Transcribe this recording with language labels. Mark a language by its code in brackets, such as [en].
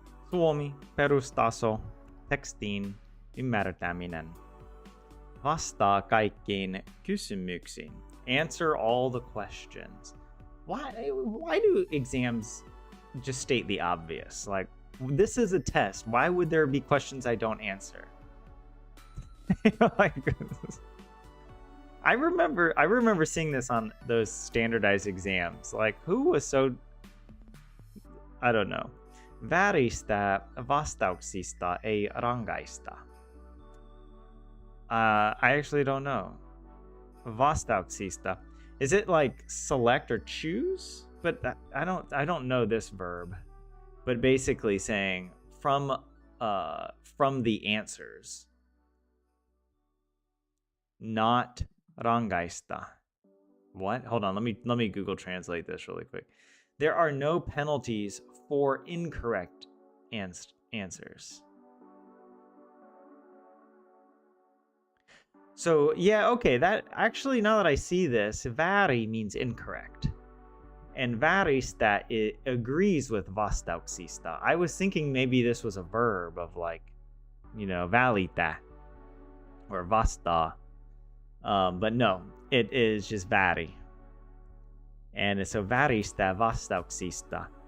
[fi] Suomi, perustaso, tekstin ymmärtäminen. Vastaa kaikkiin kysymyksiin. [en] Answer all the questions. Why do exams just state the obvious? Like, this is a test. Why would there be questions I don't answer? Like, I remember seeing this on those standardized exams. Like, who was so, I don't know. [fi] Vääristä vastauksista ei rangaista. [en] I actually don't know. Vastauksista. Is it like select or choose? But I don't know this verb. But basically saying from the answers. Not rangaista. What? Hold on, let me Google translate this really quick. There are no penalties for incorrect answers. So, yeah, okay, that actually, now that I see this, vääri means incorrect. And vääristä, it agrees with vastauksista. I was thinking maybe this was a verb of like, you know, välitä or vasta. But no, it is just vääri. And so [fi] vääristä vastauksista.